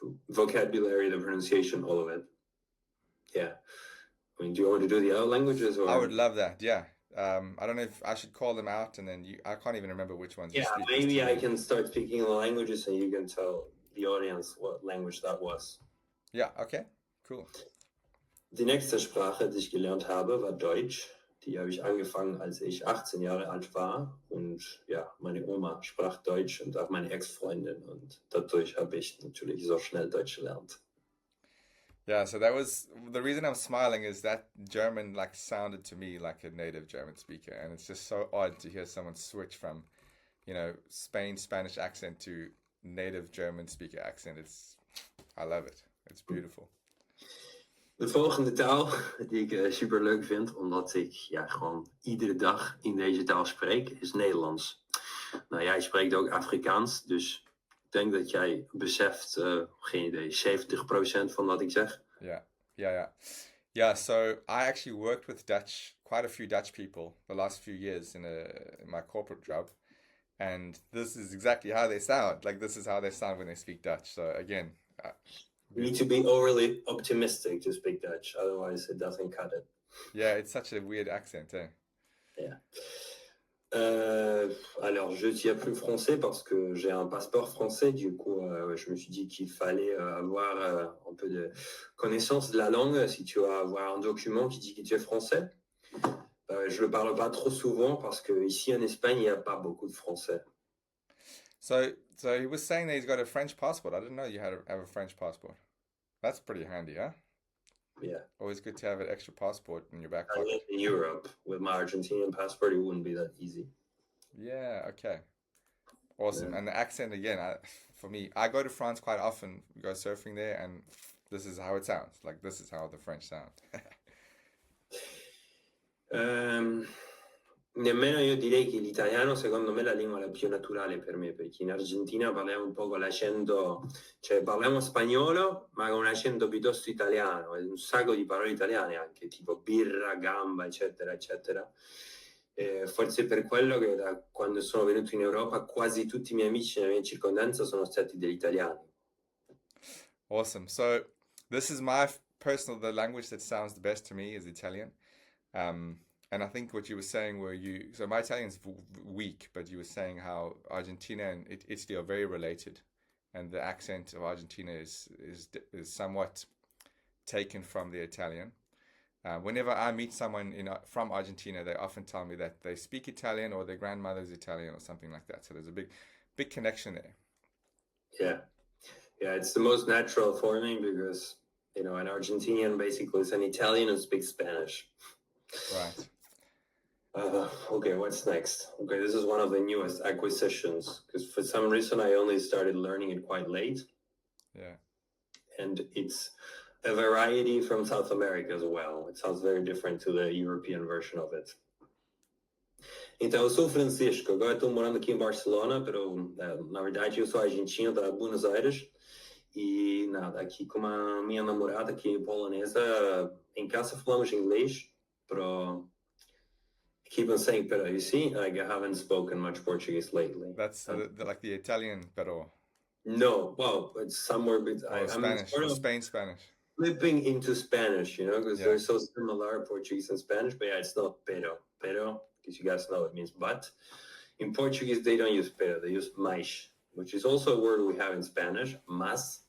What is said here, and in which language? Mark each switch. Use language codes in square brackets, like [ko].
[en] Vocabulary, the pronunciation, all of it. Yeah. I mean, do you want to do the other languages, I or? would love that. Yeah. I don't know if I should call them out and then I can't even remember which ones you Yeah, speak this to maybe I me. can start speaking the languages and you can tell the audience what language that was. Yeah, okay. Cool. [de] Die nächste Sprache, die ich gelernt habe, war Deutsch. Die habe ich angefangen, als ich 18 Jahre alt war. Und ja, meine Oma sprach Deutsch und auch meine Ex-Freundin. Und dadurch habe ich natürlich so schnell Deutsch gelernt. [en] Yeah, so that was the reason I'm smiling is that German like sounded to me like a native German speaker, and it's just so odd to hear someone switch from, Spain Spanish accent to native German speaker accent. I love it. It's beautiful. [nl] De volgende taal die ik super leuk vind, omdat ik ja, gewoon iedere dag in deze taal spreek, is Nederlands. Nou, jij spreekt ook Afrikaans, dus ik denk dat jij beseft, geen idee, 70% van wat ik zeg. [en] Yeah, yeah. Yeah, so I actually worked with quite a few Dutch people the last few years in my corporate job, and this is exactly how they sound. Like this is how they sound when they speak Dutch. So again, You need to be overly optimistic to speak Dutch, otherwise it doesn't cut it. yeah, it's such a weird accent, eh? Yeah. [fr] Alors, je tiens plus français parce que j'ai un passeport français. Du coup, je me suis dit qu'il fallait avoir un peu de connaissance de la langue si tu vas avoir un document qui dit que tu es français. Je le parle pas trop souvent parce que ici en Espagne, il n'y a pas beaucoup de français. [en] So he was saying that he's got a French passport. I didn't know you have a French passport. That's pretty handy, huh? Yeah. Always good to have an extra passport in your back I live pocket. in Europe. With my Argentinian passport, it wouldn't be that easy. Yeah, okay. Awesome. Yeah. And the accent again, for me, I go to France quite often, go surfing there, and this is how it sounds. Like this is how the French sound. [it] Nemmeno io direi che l'italiano, secondo me, è la lingua più naturale per me, perché in Argentina parliamo un po' con l'accento, cioè parliamo spagnolo, ma con un accento piuttosto italiano, e un sacco di parole italiane anche, tipo birra, gamba, eccetera, eccetera. Forse per quello che da quando sono venuto in Europa quasi tutti i miei amici nella mia circondanza sono stati degli italiani. [en] Awesome. So this is my personal, the language that sounds the best to me is Italian. Um, and I think what you were saying were so my Italian's weak, but you were saying how Argentina and Italy are very related, and the accent of Argentina is somewhat taken from the Italian. Whenever I meet someone from Argentina, they often tell me that they speak Italian or their grandmother's Italian or something like that. So there's a big connection there. Yeah. Yeah, it's the most natural for me because, an Argentinian basically is an Italian who speaks Spanish. Right. Okay, what's next? Okay, this is one of the newest acquisitions because for some reason I only started learning it quite late. Yeah. And it's a variety from South America as well. It sounds very different to the European version of it. [pt] Então, eu sou Francisco, agora estou morando aqui em Barcelona, mas na verdade eu sou argentino da Buenos Aires e nada, aqui com a minha namorada que é polonesa, em casa falamos inglês, pero [en] keep on saying pero, you see, like I haven't spoken much Portuguese lately. That's like the Italian pero. No, well, it's somewhere between. Spanish, sort of Spain Spanish. Flipping into Spanish, because they're so similar, Portuguese and Spanish, but yeah, it's not pero. Pero, because you guys know it means but. In Portuguese, they don't use pero, they use mais, which is also a word we have in Spanish, mas.